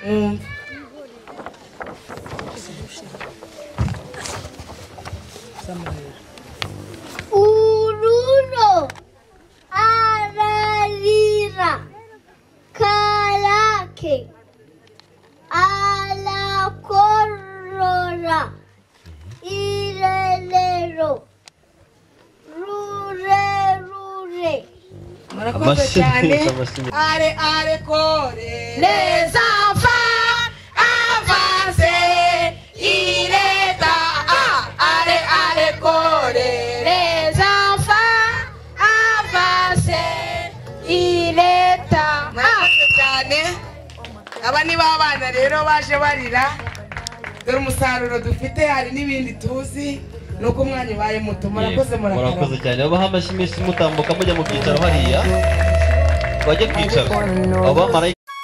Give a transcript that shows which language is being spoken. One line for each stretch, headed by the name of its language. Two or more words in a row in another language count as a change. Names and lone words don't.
Kinyarwanda: ururo ararira karake alakorora irerero rurerure. murakoze cyane. are kore
French: les enfants avancez
Kinyarwanda: ireta are kore
French: les enfants avancez
Kinyarwanda: ireta. murakoze cyane. aba ni babana rero baje barira dore umusaruro dufite hari n'ibindi tuzi nuko umwanya ubaye muto. murakoze cyane. abaha amashyi menshi mutambuka mujya mu byicaro hariya bajye kwicara.